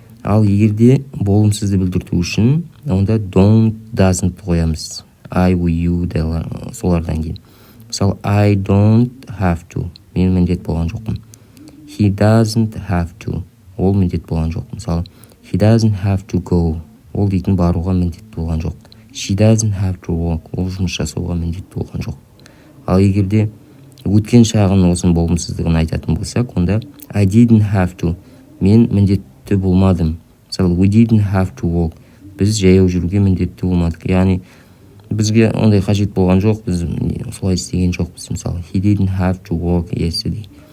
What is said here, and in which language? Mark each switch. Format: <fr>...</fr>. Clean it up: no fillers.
<kk>Ал егерде болымсызды білдірту үшін, онда don't, doesn't қоямыз.</kk> <en>I, we, you</en> <kk>солардан кейін. Мысалы,</kk> <en>I don't have to.</en> <kk>Мен міндет болған жоқпын.</kk> <en>He doesn't have to.</en> <kk>Ол міндет болған жоқ. Мысалы,</kk> <en>he doesn't have to go.</en> <kk>Ол дейтін баруға міндет болған жоқ.</kk> <en>She doesn't have to work.</en> <kk>Ол жұмыс жасауға міндет болған жоқ. Ал егерде өткен шағын осын болымсыздығын айтатын болсақ, онда</kk> <en>I didn't have to.</en> <kk>Мен міндетті болмадым. Мысалы,</kk> <en>we didn't have to walk.</en> <kk>Біз жаяу жүруге міндетті болмадық. Яғни, бізге ондай қажет болған жоқ, біз солай істеген жоқпыз. Мысалы,</kk> <en>he didn't have to walk yesterday.</en>